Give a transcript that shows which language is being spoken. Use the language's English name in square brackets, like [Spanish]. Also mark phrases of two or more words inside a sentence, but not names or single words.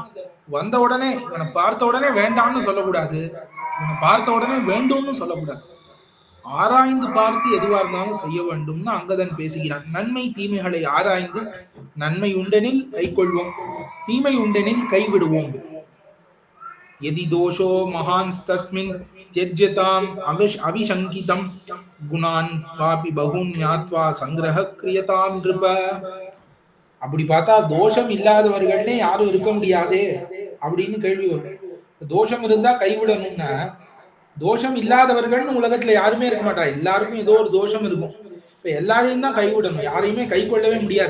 [Tamil] வந்த உடனே இவனை பார்த்த உடனே வேண்டாம்னு சொல்லக்கூடாது, இவனை பார்த்த உடனே வேண்டும்னு சொல்லக்கூடாது. ஆராய்ந்து பார்த்து எதுவா இருந்தாலும் செய்ய வேண்டும்னு அங்கதன் பேசுகிறான். நன்மை தீமைகளை ஆராய்ந்து நன்மை உண்டெனில் கை கொள்வோம், தீமை உண்டெனில் கைவிடுவோம். [Sanskrit] यदि दोषो महांस्तस्मिन् त्यज्यताम् अविशंकितं गुणान् वापि बहून् ज्ञात्वा संग्रह क्रियताम् नृप. [Tamil] அப்படி பார்த்தா தோஷம் இல்லாதவர்கள்னே யாரும் இருக்க முடியாதே அப்படின்னு கேள்வி வரும். தோஷம் இருந்தா கைவிடணும்னா, தோஷம் இல்லாதவர்கள்னு உலகத்துல யாருமே இருக்க மாட்டா, எல்லாருக்கும் ஏதோ ஒரு தோஷம் இருக்கும். இப்ப எல்லாரையும் தான் கைவிடணும், யாரையுமே கை கொள்ளவே முடியாது.